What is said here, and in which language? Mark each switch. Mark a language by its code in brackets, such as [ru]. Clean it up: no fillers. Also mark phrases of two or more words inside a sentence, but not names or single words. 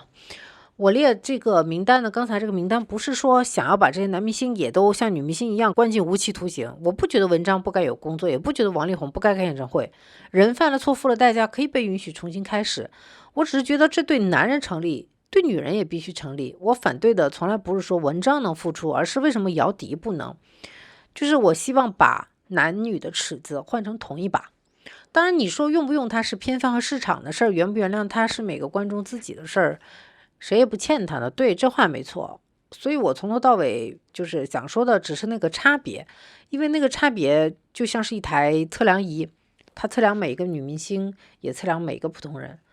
[zh] 我列這個名單呢，剛才這個名單不是說想要把這些男明星也都像女明星一樣關進無期徒刑，我不覺得文章不該有工作，也不覺得王力宏不該開演唱會。人犯了錯，付了代價，可以被允許重新開始。我只是覺得這對男人成立，對女人也必須成立。我反對的從來不是說文章能復出，而是為什麼姚笛不能？就是我希望把男女的尺子換成同一把。當然你說用不用它是片方和市場的事兒，原不原諒它是每個觀眾自己的事兒，誰也不欠他的。对，這話沒錯。所以我從頭到尾就是想說的只是那個差別，因為那個差別就像是一台測量儀，它測量每一個女明星，也測量每一個普通人。